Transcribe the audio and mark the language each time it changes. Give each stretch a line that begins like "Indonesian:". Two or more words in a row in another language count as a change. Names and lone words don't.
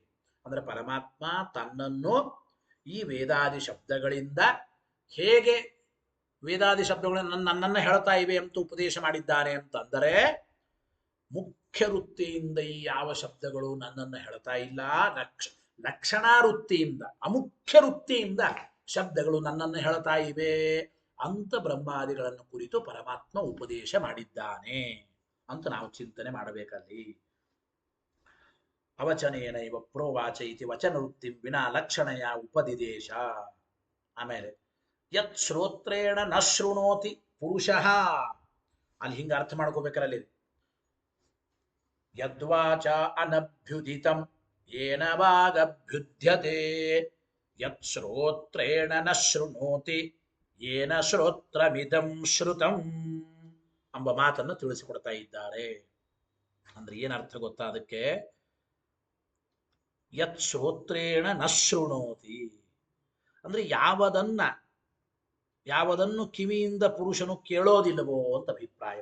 Kannada: ಅಂದ್ರೆ ಪರಮಾತ್ಮ ತನ್ನನ್ನು ಈ ವೇದಾದಿ ಶಬ್ದಗಳಿಂದ ಹೇಗೆ ವೇದಾದಿ ಶಬ್ದಗಳನ್ನು ನನ್ನನ್ನು ಹೇಳ್ತಾ ಇವೆ ಅಂತ ಉಪದೇಶ ಮಾಡಿದ್ದಾನೆ ಅಂತಂದರೆ ಮುಖ್ಯ ವೃತ್ತಿಯಿಂದ ಈ ಯಾವ ಶಬ್ದಗಳು ನನ್ನನ್ನು ಹೇಳ್ತಾ ಇಲ್ಲ, ಲಕ್ಷಣಾ ವೃತ್ತಿಯಿಂದ ಅಮುಖ್ಯ ವೃತ್ತಿಯಿಂದ ಶಬ್ದಗಳು ನನ್ನನ್ನು ಹೇಳ್ತಾ ಇವೆ ಅಂತ ಬ್ರಹ್ಮಾದಿಗಳನ್ನು ಕುರಿತು ಪರಮಾತ್ಮ ಉಪದೇಶ ಮಾಡಿದ್ದಾನೆ ಅಂತ ನಾವು ಚಿಂತನೆ ಮಾಡಬೇಕಲ್ಲಿ.
Sanskrit: ಅವಚನೇನ ಇವ ಪ್ರೋವಾಚ ಇತಿ ವಚನ ವೃತ್ತಿ ವಿನಾ ಲಕ್ಷಣಯ ಉಪದಿದೇಶ. ಆಮೇಲೆ ಯತ್ ಶ್ರೋತ್ರೇಣ ನ ಶೃಣೋತಿ ಪುರುಷಃ,
Kannada: ಅಲ್ಲಿ ಹಿಂಗ ಅರ್ಥ ಮಾಡ್ಕೋಬೇಕಲ್ಲಿ.
Sanskrit: ಯದ್ವಾಚ ಅನಭ್ಯುದಿತಂ ಯೇನ ವಾಗಭ್ಯುಧ್ಯತೆ ಯತ್ ಶ್ರೋತ್ರೇಣ ನ ಶೃಣೋತಿ ಯೇನ ಶ್ರೋತ್ರಮಿದಂ ಶ್ರುತಂ
Kannada: ಎಂಬ ಮಾತನ್ನು ತಿಳಿಸಿಕೊಡ್ತಾ ಇದ್ದಾರೆ. ಅಂದ್ರೆ ಏನರ್ಥ ಗೊತ್ತಾ ಅದಕ್ಕೆ?
Sanskrit: ಯತ್ ಶ್ರೋತ್ರೇಣ ನ ಶೃಣೋತಿ
Kannada: ಅಂದ್ರೆ ಯಾವುದನ್ನು ಕಿವಿಯಿಂದ ಪುರುಷನು ಕೇಳೋದಿಲ್ಲವೋ ಅಂತ ಅಭಿಪ್ರಾಯ.